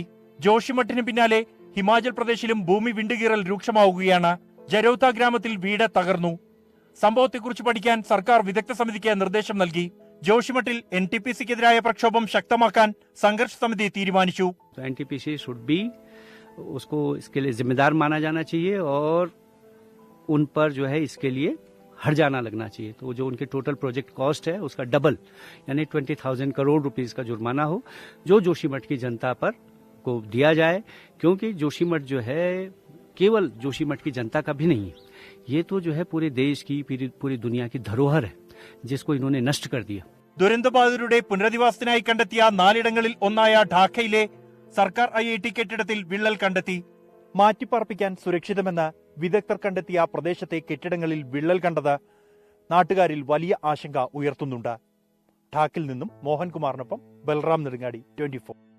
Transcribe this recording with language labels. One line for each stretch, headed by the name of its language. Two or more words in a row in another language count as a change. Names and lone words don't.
Malayalam: ജോഷിമഠിന് പിന്നാലെ ഹിമാചൽ പ്രദേശിലും ഭൂമി വിണ്ടുകീറൽ രൂക്ഷമാവുകയാണ്. ജരോത്ത ഗ്രാമത്തിൽ വീട് തകർന്നു. സംഭവത്തെക്കുറിച്ച് പഠിക്കാൻ സർക്കാർ വിദഗ്ധ സമിതിക്ക് നിർദ്ദേശം നൽകി. ജോഷിമഠിൽ NTPC-ക്കെതിരായ പ്രക്ഷോഭം ശക്തമാക്കാൻ സംഘർഷ സമിതി തീരുമാനിച്ചു.
Hindi: NTPC
English: should be
Hindi: उसको इसके लिए जिम्मेदार माना जाना चाहिए और उन पर जो है इसके लिए हर्जाना लगना चाहिए. तो जो उनके
English: total project cost
Hindi: है उसका डबल यानी 20,000 करोड़ रुपीस का जुर्माना हो जो जोशीमठ की जनता पर को दिया जाए, क्योंकि जोशीमठ जो है केवल जोशीमठ की जनता का भी नहीं है, ये तो जो है पूरे देश की पूरी दुनिया की धरोहर है जिसको इन्होंने नष्ट कर दिया.
Malayalam: ദുരന്തബാധിതരുടെ പുനരധിവാസത്തിനായി കണ്ടെത്തിയ 4 ഇടങ്ങളിൽ ഒന്നായ ഢാക്കയിലെ സർക്കാർ IIT കെട്ടിടത്തിൽ വിള്ളൽ കണ്ടെത്തി. മാറ്റിപ്പാർപ്പിക്കാൻ സുരക്ഷിതമെന്ന് വിദഗ്ധർ കണ്ടെത്തിയ പ്രദേശത്തെ കെട്ടിടങ്ങളിൽ വിള്ളൽ കണ്ടത് നാട്ടുകാരിൽ വലിയ ആശങ്ക ഉയർത്തുന്നുണ്ട്. ഠാക്കിൽ നിന്നും മോഹൻകുമാറിനൊപ്പം ബൽറാം നെടുങ്ങാടി, 24.